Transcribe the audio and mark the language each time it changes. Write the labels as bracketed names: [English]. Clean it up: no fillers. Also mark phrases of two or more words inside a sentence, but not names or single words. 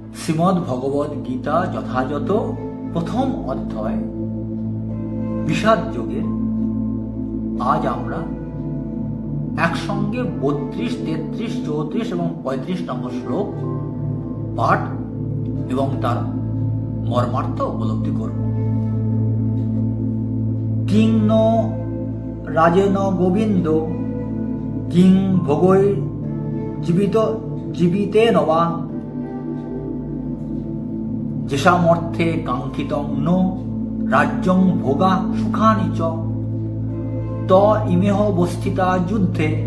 [Bangla] শ্রীমদ্ ভগবদ গীতা যথাযথ প্রথম অধ্যায় বিষাদ যোগের আজ আমরা একসঙ্গে 32, 33, 34 এবং 35 নম্বর শ্লোক পাঠ এবং তার মর্মার্থ উপলব্ধি করব। [Sanskrit] কিং ন রাজেন গোবিন্দ কিং ভোগৈ জীবিতেন বা যেষামর্থে কাঙ্ক্ষিতং ন রাজ্যং ভোগা সুখানি চ ত ইমেহ অবস্থিতা যুদ্ধে